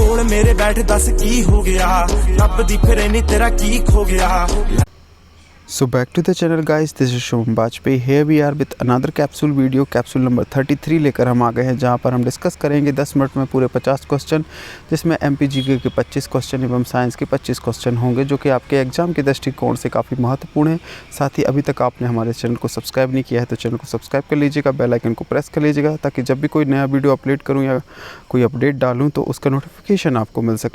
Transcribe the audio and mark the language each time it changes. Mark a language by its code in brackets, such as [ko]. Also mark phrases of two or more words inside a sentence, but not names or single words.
[pa] ਕੋਲ ਮੇਰੇ ਬੈਠ ਦੱਸ ਕੀ ਹੋ ਗਿਆ, ਰੱਬ ਦੀ ਫਿਰ ਨਹੀਂ ਤੇਰਾ ਕੀ ਖੋ ਗਿਆ। [en] So back to the channel guys, this is Shubham Bajpayee. Here we are with another capsule video, capsule number [hi] 33 लेकर हम आ गए हैं, जहां पर हम डिस्कस करेंगे 10 मिनट में पूरे 50 क्वेश्चन, जिसमें MPGK के 25 क्वेश्चन एवं साइंस के 25 क्वेश्चन होंगे, जो कि आपके एग्जाम के दृष्टिकोण से काफ़ी महत्वपूर्ण है। साथ ही अभी तक आपने हमारे चैनल को सब्सक्राइब नहीं किया है तो चैनल को सब्सक्राइब कर लीजिएगा, [en] bell icon [hi] को प्रेस कर लीजिएगा, ताकि जब भी कोई नया [en] video upload [hi] करूँ या कोई अपडेट डालूँ तो उसका नोटिफिकेशन आपको मिल सके।